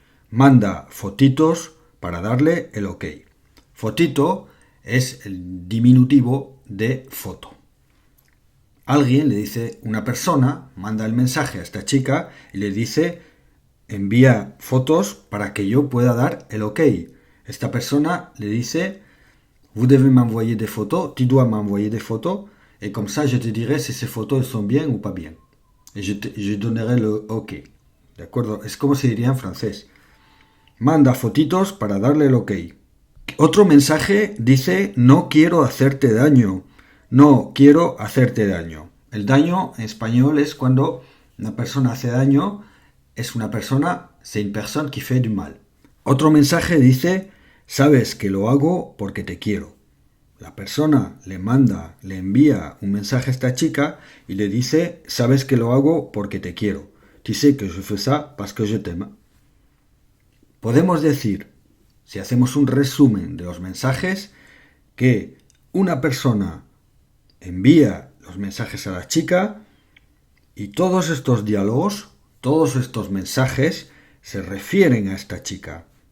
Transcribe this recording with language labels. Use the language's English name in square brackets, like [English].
[Spanish] Manda fotitos para darle el ok. Fotito es el diminutivo de foto. Alguien le dice, una persona manda el mensaje a esta chica y le dice: envía fotos para que yo pueda dar el ok. Esta persona le dice: [French] vous devez m'envoyer des photos, tu dois m'envoyer des photos, et comme ça je te dirai si ces photos sont bien ou pas bien. Et je donnerai le ok. [Spanish] ¿De acuerdo? Es como se diría en francés. Manda fotitos para darle el ok. Otro mensaje dice: no quiero hacerte daño. No quiero hacerte daño. El daño en español es cuando una persona hace daño, es una persona, [French] c'est une personne qui fait du mal. [Spanish] Otro mensaje dice, sabes que lo hago porque te quiero. La persona le envía un mensaje a esta chica y le dice, sabes que lo hago porque te quiero. [French] Tu sais que je fais ça parce que je t'aime. [Spanish] Podemos decir, si hacemos un resumen de los mensajes, que una persona envía los mensajes a la chica y todos estos diálogos, todos estos mensajes se refieren a esta chica.